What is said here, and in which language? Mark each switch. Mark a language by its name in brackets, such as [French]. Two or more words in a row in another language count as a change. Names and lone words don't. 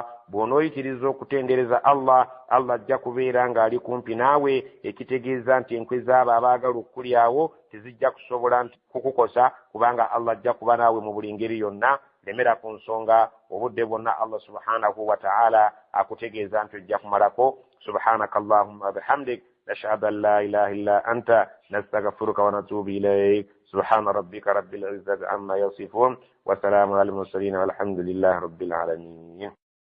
[Ganda] bw'onooyitiriza okutendereza Allah, Allah ajja kubeera ng'ali kumpi naawe, ekitegeeza nti enkwe z'abo abaagala okukulyawo tezijja kusobola nti kukukosa, kubanga Allah ajja kuba naawe mu buli ngeri yonna. lemera ku nsonga obudde bwonna Allah subhanahu wa ta'ala akutegeeza nti ojja kumalako. [Arabic] سبحانك اللهم بحمدك نشهد أن لا إله إلا أنت نستغفرك ونتوب إليك. سبحان ربك رب العزة عما يصفون وسلام على المرسلين والحمد لله رب العالمين.